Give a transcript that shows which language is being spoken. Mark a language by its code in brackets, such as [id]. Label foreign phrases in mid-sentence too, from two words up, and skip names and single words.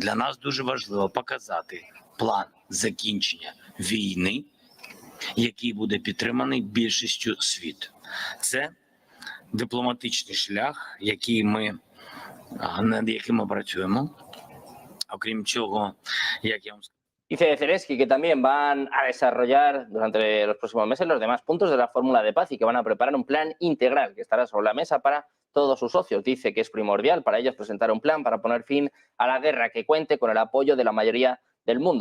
[uk] Для нас дуже важливо показати план закінчення війни, який буде підтриманий більшістю світу. Це дипломатичний шлях, над яким ми працюємо. Окрім цього, як я вам сказав, [es] Dice Zelensky que también van a desarrollar durante los próximos meses los demás puntos de la fórmula de paz y que van a preparar un plan integral que estará sobre la mesa para todos sus socios. Dice que es primordial para ellos presentar un plan para poner fin a la guerra que cuente con el apoyo de la mayoría del mundo.